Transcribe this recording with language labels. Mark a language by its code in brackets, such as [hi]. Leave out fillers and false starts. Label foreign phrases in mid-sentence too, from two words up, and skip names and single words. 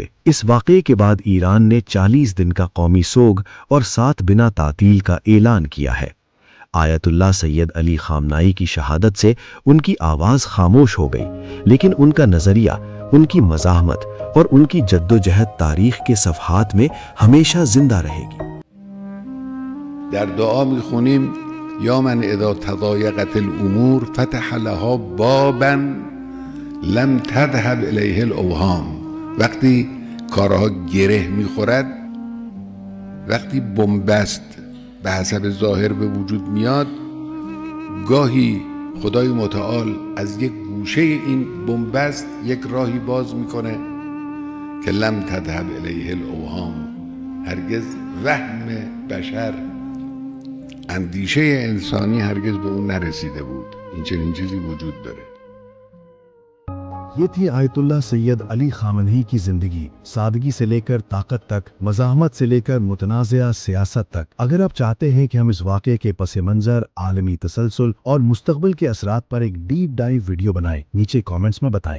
[ur] اس واقعے کے بعد ایران نے 40 دن کا قومی سوگ اور 7 بنا تعطیل کا اعلان کیا ہے۔ آیت اللہ سید علی خامنائی کی شہادت سے ان کی آواز خاموش ہو گئی، لیکن ان کا نظریہ، ان کی مزاحمت اور ان کی جدوجہد تاریخ کے صفحات میں ہمیشہ زندہ رہے گی۔ [fa] در دعا میخونیم [ar] یا من اذا تضایقت الامور فتح لها بابا لم تذهب الیه الاوهام. [fa] وقتی کارها گره میخورد، وقتی بنبست به حسب ظاهر به وجود میاد، گاهی خدای متعال از یک گوشه این بنبست یک راهی باز میکنه که [ar] لم تذهب الیه الاوهام. [fa] هرگز وهم بشر، اندیشه انسانی هرگز به اون نرسیده بود. این چنین چیزی وجود داره. [ur] یہ تھی آیت اللہ سید علی خامنہی کی زندگی، سادگی سے لے کر طاقت تک، مزاحمت سے لے کر متنازعہ سیاست تک۔ اگر آپ چاہتے ہیں کہ ہم اس واقعے کے پس منظر، عالمی تسلسل اور مستقبل کے اثرات پر ایک [en] deep dive [ur] ویڈیو بنائیں، نیچے کامنٹس میں بتائیں۔